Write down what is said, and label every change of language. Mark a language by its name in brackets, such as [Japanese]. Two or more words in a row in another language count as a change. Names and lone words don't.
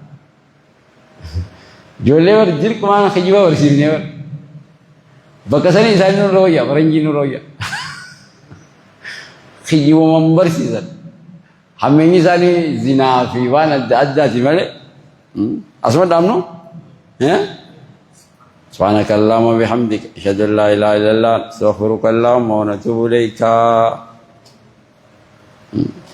[Oromo] Ijoollee warri dirqumaan kijiba barsiifnee warri bakka sanii isaanii nurra wayya faranjii nurra wayya. Kijibuman barsiisan hammeenyi isaanii zinaa fi waan adda addaati malee asuma dhaabnu. [Arabic] سبحانك اللهم وبحمدك أشهد أن لا إله إلا الله أستغفرك اللهم ونتوب إليك